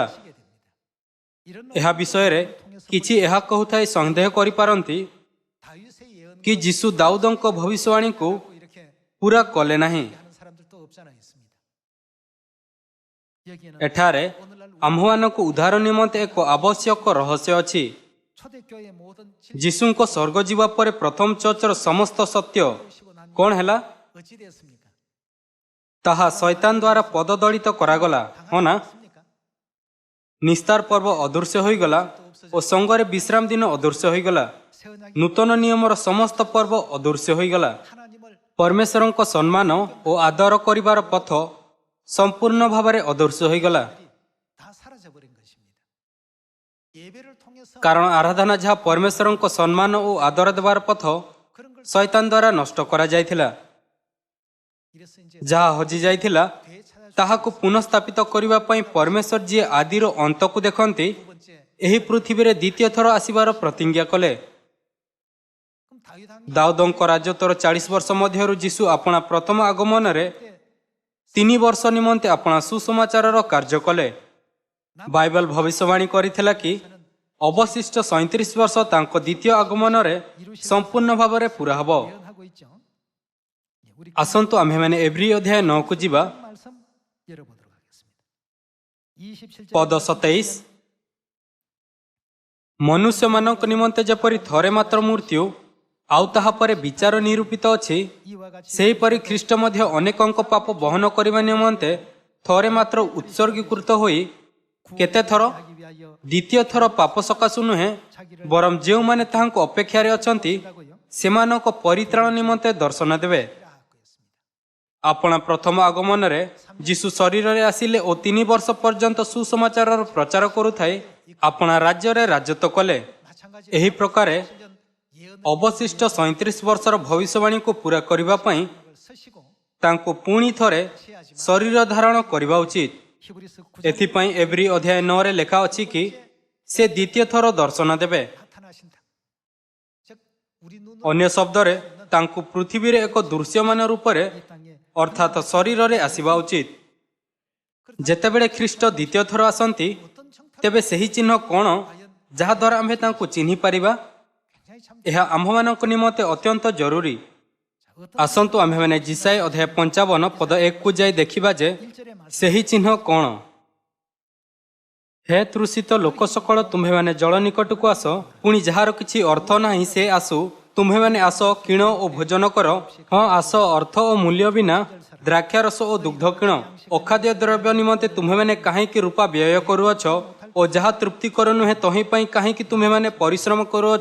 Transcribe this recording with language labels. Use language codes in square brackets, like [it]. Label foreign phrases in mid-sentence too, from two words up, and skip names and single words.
[or] ଏହା ବିଷୟରେ କିଛି ଏହା କହୁଥାଇ ସନ୍ଦେହ କରିପାରନ୍ତି କି ଯୀଶୁ ଦାଉଦଙ୍କ ଭବିଷ୍ୟବାଣୀକୁ ପୁରା କଲେ ନାହିଁ। ଏଠାରେ ଆମ୍ଭମାନଙ୍କୁ ଉଦ୍ଧାର ନିମନ୍ତେ ଏକ ଆବଶ୍ୟକ ରହସ୍ୟ ଅଛି। [ko] 초대교회 모든 [or] ଯୀଶୁଙ୍କ ସ୍ୱର୍ଗ ଯିବା ପରେ ପ୍ରଥମ ଚର୍ଚ୍ଚର ସମସ୍ତ ସତ୍ୟ କ'ଣ ହେଲା? [ko] 어찌 되었습니까? [or] ତାହା ଶୈତାନ ଦ୍ୱାରା ପଦଦଳିତ କରାଗଲା, ହଁ ନା? ନିସ୍ତାର ପର୍ବ ଅଦୃଶ୍ୟ ହୋଇଗଲା ଓ ସଙ୍ଗରେ ବିଶ୍ରାମ ଦିନ ଅଦୃଶ୍ୟ ହୋଇଗଲା। ନୂତନ ନିୟମର ସମସ୍ତ ପର୍ବ ଅଦୃଶ୍ୟ ହୋଇଗଲା। [ko] 하나님을 [or] ପରମେଶ୍ୱରଙ୍କ ସମ୍ମାନ ଓ ଆଦର କରିବାର ପଥ ସମ୍ପୂର୍ଣ୍ଣ ଭାବରେ ଅଦୃଶ୍ୟ ହୋଇଗଲା। [ko] 다 사라져 버린 것입니다. 예배를 통해서 [or] କାରଣ ଆରାଧନା ଯାହା ପରମେଶ୍ୱରଙ୍କ ସମ୍ମାନ ଓ ଆଦର ଦେବାର ପଥ [ko] 그런 걸 [or] ଶୈତାନ ଦ୍ୱାରା ନଷ୍ଟ କରାଯାଇଥିଲା। [ko] 이래서 이제 [or] ଯାହା ହଜିଯାଇଥିଲା [ko] 교회 찾아 [or] ତାହାକୁ ପୁନଃସ୍ଥାପିତ କରିବା ପାଇଁ ପରମେଶ୍ୱର ଯିଏ ଆଦିର ଅନ୍ତକୁ ଦେଖନ୍ତି [ko] 두 번째 [or] ଏହି ପୃଥିବୀରେ ଦ୍ୱିତୀୟ ଥର ଆସିବାର ପ୍ରତିଜ୍ଞା କଲେ। [ko] 그럼 다윗 한 [or] ଦାଉଦଙ୍କ ରାଜତ୍ୱର 40 ବର୍ଷ ମଧ୍ୟରୁ ଯୀଶୁ ଆପଣା ପ୍ରଥମ ଆଗମନରେ 3 ବର୍ଷ ନିମନ୍ତେ ଆପଣା ସୁସମାଚାରର କାର୍ଯ୍ୟ କଲେ। ବାଇବଲ ଭବିଷ୍ୟବାଣୀ କରିଥିଲା କି ଅବଶିଷ୍ଟ 37 ବର୍ଷ ତାଙ୍କ ଦ୍ୱିତୀୟ ଆଗମନରେ ସମ୍ପୂର୍ଣ୍ଣ ଭାବରେ ପୁରା ହେବ। [ko] 예언하고 있죠. 예, 우리 [or] ଆସନ୍ତୁ ଆମ୍ଭେମାନେ ଏଭ୍ରି ଅଧ୍ୟାୟ 9କୁ ଯିବା। [ko] 말씀 열어보도록 하겠습니다. 27절 [or] ପଦ 27 ମନୁଷ୍ୟମାନଙ୍କ ନିମନ୍ତେ ଯେପରି ଥରେ ମାତ୍ର ମୃତ୍ୟୁ ଆଉ ତାହା ପରେ ବିଚାର ନିରୂପିତ ଅଛି, [ko] 이와 같이 [or] ସେହିପରି ଖ୍ରୀଷ୍ଟ ମଧ୍ୟ ଅନେକଙ୍କ ପାପ ବହନ କରିବା ନିମନ୍ତେ ଥରେ ମାତ୍ର ଉତ୍ସର୍ଗୀକୃତ ହୋଇ କେତେ ଥର? [ko] 하기 위하여 [or] ଦ୍ୱିତୀୟ ଥର ପାପ ସକାଶୁ ନୁହେଁ, ବରଂ ଯେଉଁମାନେ ତାହାଙ୍କ ଅପେକ୍ଷାରେ ଅଛନ୍ତି ସେମାନଙ୍କ ପରିତ୍ରାଣ ନିମନ୍ତେ ଦର୍ଶନ ଦେବେ। [ko] 하고 있습니다. [or] ଆପଣା ପ୍ରଥମ ଆଗମନରେ ଯୀଶୁ ଶରୀରରେ ଆସିଲେ ଓ 3 ବର୍ଷ ପର୍ଯ୍ୟନ୍ତ ସୁସମାଚାରର ପ୍ରଚାର କରୁଥାଇ ଆପଣା ରାଜ୍ୟରେ ରାଜତ୍ୱ କଲେ। [ko] 마찬가지 [or] ଏହି ପ୍ରକାରେ [ko] 예언을 [or] ଅବଶିଷ୍ଟ 37 ବର୍ଷର ଭବିଷ୍ୟବାଣୀକୁ ପୂରା କରିବା ପାଇଁ [ko] 서시고 [or] ତାଙ୍କୁ ପୁଣି ଥରେ ଶରୀର ଧାରଣ କରିବା ଉଚିତ। [ko] 히브리서 9장 [or] ଏଥିପାଇଁ ଏଭ୍ରି ଅଧ୍ୟାୟ 9ରେ ଲେଖା ଅଛି କି ସେ ଦ୍ୱିତୀୟ ଥର ଦର୍ଶନ ଦେବେ। [ko] 나타나신다. 즉 우리 눈으로 [or] ଅନ୍ୟ ଶବ୍ଦରେ ତାଙ୍କୁ ପୃଥିବୀରେ ଏକ ଦୃଶ୍ୟମାନ ରୂପରେ [ko] 이 땅에 [or] ଅର୍ଥାତ୍ ଶରୀରରେ ଆସିବା ଉଚିତ। ଯେତେବେଳେ ଖ୍ରୀଷ୍ଟ ଦ୍ୱିତୀୟ ଥର ଆସନ୍ତି [ko] 어떤 형태로 [or] ତେବେ ସେହି ଚିହ୍ନ କ'ଣ ଯାହାଦ୍ୱାରା ଆମ୍ଭେ ତାଙ୍କୁ ଚିହ୍ନି ପାରିବା? [ko] 굉장히 참 [or] ଏହା ଆମ୍ଭମାନଙ୍କ ନିମନ୍ତେ ଅତ୍ୟନ୍ତ ଜରୁରୀ। ଆସନ୍ତୁ ଆମ୍ଭେମାନେ ଜିସାଇ ଅଧ୍ୟାୟ 55 ପଦ 1କୁ ଯାଇ ଦେଖିବା ଯେ [ko] 1절의 말씀 [or] ସେହି ଚିହ୍ନ କ'ଣ? ହେ ତୃଷିତ ଲୋକ ସକଳ, ତୁମ୍ଭେମାନେ ଜଳ ନିକଟକୁ ଆସ, ପୁଣି ଯାହାର କିଛି ଅର୍ଥ ନାହିଁ ସେ ଆସୁ। ତୁମ୍ଭେମାନେ ଆସ, କିଣ ଓ ଭୋଜନ କର। ହଁ, ଆସ, ଅର୍ଥ ଓ ମୂଲ୍ୟ ବିନା ଦ୍ରାକ୍ଷାରସ ଓ ଦୁଗ୍ଧ କିଣ। ଅଖାଦ୍ୟ ଦ୍ରବ୍ୟ ନିମନ୍ତେ ତୁମ୍ଭେମାନେ କାହିଁକି ରୂପା ବ୍ୟୟ କରୁଅଛ ଓ ଯାହା ତୃପ୍ତିକର ନୁହେଁ ତହିଁ ପାଇଁ କାହିଁକି ତୁମ୍ଭେମାନେ ପରିଶ୍ରମ କରୁଅଛ?